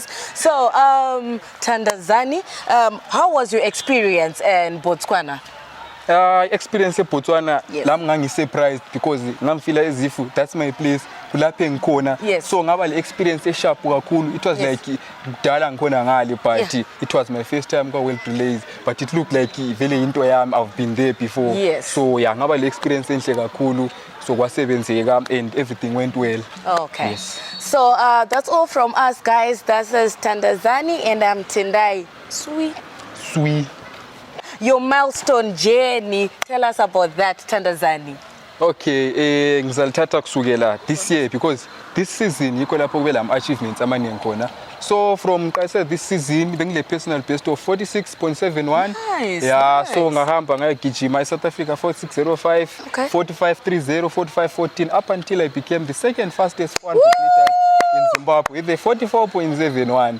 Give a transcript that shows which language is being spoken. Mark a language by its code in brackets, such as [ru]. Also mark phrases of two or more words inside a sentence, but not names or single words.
[en] So, Thandazani, how was your experience in Botswana? Experience in Botswana, yes. I'm surprised because I'm feeling as if that's my place. Yes. [nd] So ngaba experience sharp kakhulu. [en] It was yes. like [nd] dala ngikhona ngale [en] but it was my first time go world relays, but it looked like [nd] vele into yami [en] I've been there before. Yes. So yeah, [nd] ngaba experience enhle kakhulu. So kwasebenzeka [en] and everything went well. Okay. Yes. So that's all from us guys. That is Thandazani and I'm Tendai. Sweet. Your milestone journey. Tell us about that, Thandazani. [nd] Okay, ngizalithatha kusukela [en] this year because this season [nd] yikho lapho kube lam achievements amaningi khona. [en] So from this season bengile personal best of 46.71. Nice. Yeah, nice. [nd] So ngahamba ngayagijima South Africa 46.05, [en] okay. 45.30, 45.14 up until I became the second fastest 400 meters in Zimbabwe with the 44.71.